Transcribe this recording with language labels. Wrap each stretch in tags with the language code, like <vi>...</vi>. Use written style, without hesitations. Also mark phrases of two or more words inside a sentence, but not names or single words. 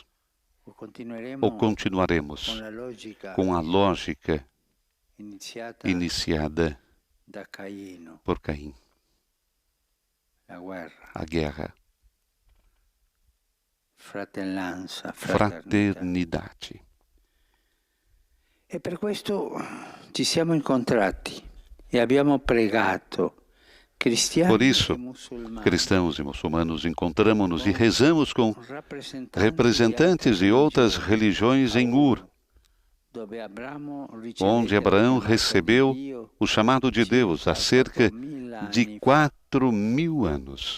<pt>Ou continuaremos com a lógica iniciada por Caim? A guerra. Fraternidade.</pt> <it>E per questo ci siamo incontrati e abbiamo pregato.</it> <pt>Por isso, cristãos e muçulmanos encontramos-nos e rezamos com representantes de outras religiões em Ur, onde Abraão recebeu o chamado de Deus há cerca de 4.000 anos.</pt>